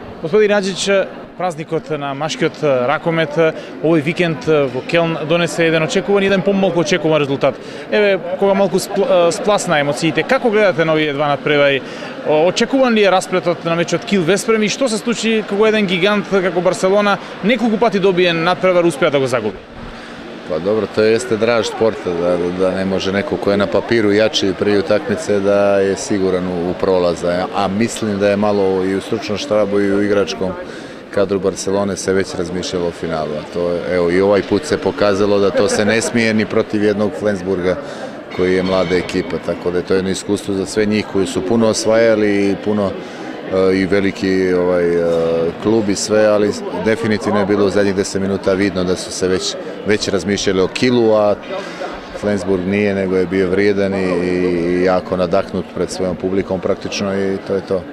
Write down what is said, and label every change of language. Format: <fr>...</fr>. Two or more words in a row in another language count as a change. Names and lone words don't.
<mk>Господин Аџиć, празникот на машкиот ракомет овој викенд во Келн донесе еден очекуван и еден помалку очекуван резултат. Еве, кога малку спласна емоциите, како гледате на овие два надпревари? Очекуван ли е расплетот на мечот Кил-Веспрем и што се случи кога еден гигант како Барселона неколку пати добие надпревар успеа да го загуби?</mk> <bs>Pa dobro, to jeste draž sporta, da ne može neko ko je na papiru jači prije utakmice da je siguran u prolaza, a mislim da je malo i u stručnom štabu i u igračkom kadru Barcelone se već razmišljalo o finalu. Evo, i ovaj put se pokazalo da to se ne smije ni protiv jednog Flensburga koji je mlada ekipa, tako da je to jedno iskustvo za sve njih koji su puno osvajali i puno i veliki klub i sve, ali definitivno je bilo u zadnjih 10 minuta vidno da su se već razmišljali o Kilu, a Flensburg nije, nego je bio vrijedan i jako nadahnut pred svojom publikom praktično i to je to.</bs>